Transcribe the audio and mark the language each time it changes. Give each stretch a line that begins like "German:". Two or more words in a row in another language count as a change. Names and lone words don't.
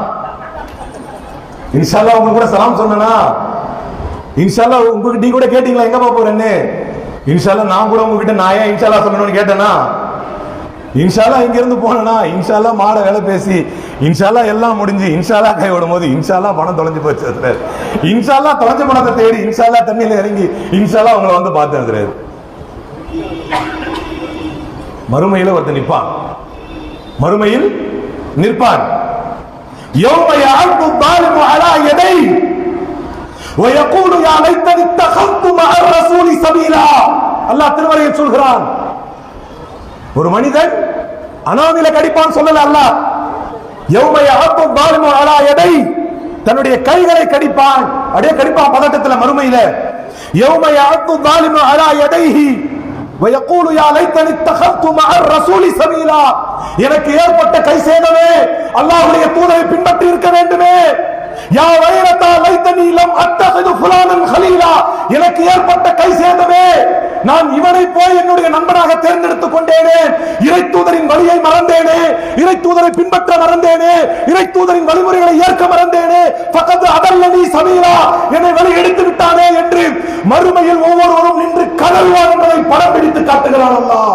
Arabic: إن شاء الله
Tamil: உங்க கூட சலாம் சொன்னா,
Arabic: إن شاء الله
Tamil: உங்களுக்கு நீ கூட கேட்டீங்களா எங்கப்பா போறேன்னு,
Arabic: إن شاء الله
Tamil: நான் கூட உங்ககிட்ட நான் ஏன்
Arabic: إن شاء الله
Tamil: சொல்லணும்னு கேட்டேனா, இன்ஷால்லா இங்க இருந்து போனா இன்ஷால்லா மாட வேலை பேசி இன்ஷால்லா எல்லாம் முடிஞ்சு இன்ஷால்லா கை விடும் போது இன்ஷால்லா பணம் தொலைஞ்சு போச்சு, இன்ஷால்லா தொலைஞ்ச பணத்தை தேடி இன்ஷால்லா தண்ணியில இறங்கி இன்ஷால்லா உங்களை வந்து பார்த்து மறுமையில ஒருத்தர் நிற்பான், மறுமையில் நிற்பான்.
Arabic: يوم يعض الظالم على يديه ويقول يا ليتني اتخذت مع الرسول سبيلا.
Tamil: அல்லாஹ் திருமறையில் சொல்கிறான், ஒரு மனிதன் அனாமில கடிப்பான் சொல்லல அல்லாஹ்.
Arabic: يوم يعض الظالم على يديه,
Tamil: தன்னுடைய கைகளை கடிப்பான், அப்படியே கடிப்பான் பதட்டத்துல மறுமையில.
Arabic: يوم يعض الظالم على يديه ويقول يا ليتني اتخذت مع الرسول سبيلا.
Tamil: எனக்கு ஏற்பட்ட கை சேதமே, அல்லாஹ்வுடைய தூதரை பின்பற்றி இருக்க வேண்டுமே.
Arabic: يا ويلتى ليتني لم أتخذ فلانا خليلا,
Tamil: எனக்கு ஏற்பட்ட கை சேதமே, நான் இவனை போய் என்னுடைய நண்பனாக தேர்ந்தெடுத்துக் கொண்டேனே, இறை தூதரின் வழியை மறந்தேனே, இறை தூதரை பின்பற்ற மறந்தேனே, இறை தூதரின் வழிமுறைகளை ஏற்க மறந்தேனே,
Arabic: فقد أضلني سبيلا,
Tamil: என்னை வழி எடுத்து விட்டானே என்று மறுமையில் ஒவ்வொருவரும் நின்று கதறுவார் என்பதை படம் பிடித்து காட்டுகிறான் அல்லாஹ்.